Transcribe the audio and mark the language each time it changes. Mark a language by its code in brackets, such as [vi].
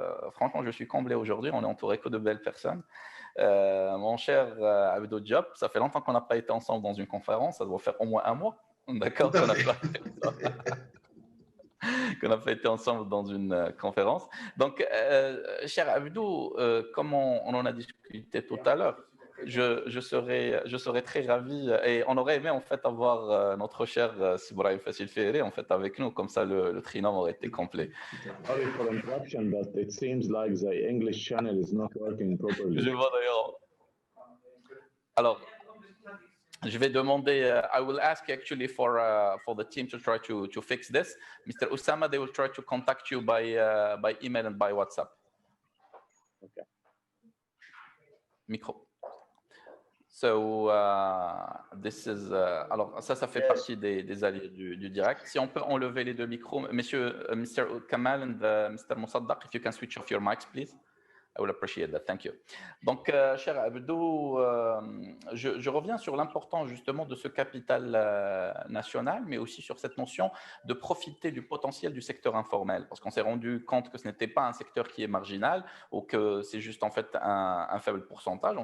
[fr] Franchement, je suis comblé aujourd'hui. On est entouré que de belles personnes. Mon cher Abdou Diop, ça fait longtemps qu'on n'a pas été ensemble dans une conférence, ça doit faire au moins un mois, d'accord, qu'on n'a pas été ensemble dans une conférence. Donc, cher Abdou, comme on en a discuté tout à l'heure, je serais très ravi et on aurait aimé en fait avoir notre cher Sibrahim Fassil Ferré en fait avec nous, comme ça le trinôme aurait été complet. [en] Sorry for interruption, but it seems like the English channel is not working properly. [fr] Je vois d'ailleurs. Alors, je vais demander. [en] I will ask actually for the team to try to fix this. Mr. Osama, they will try to contact you by email and by WhatsApp. Okay. [fr] Micro. [en] So, this is, [fr] alors, ça fait partie des alliés du direct. Si on peut enlever les deux micros, Mr. [en] Kamal and Mr. Mosaddaq, if you can switch off your mics, please. I will appreciate that. Thank you. [fr] Donc, cher Abdou, je reviens sur l'importance justement de ce capital national, mais aussi sur cette notion de profiter du potentiel du secteur informel, parce qu'on s'est rendu compte que ce n'était pas un secteur qui est marginal ou que c'est juste en fait un faible pourcentage.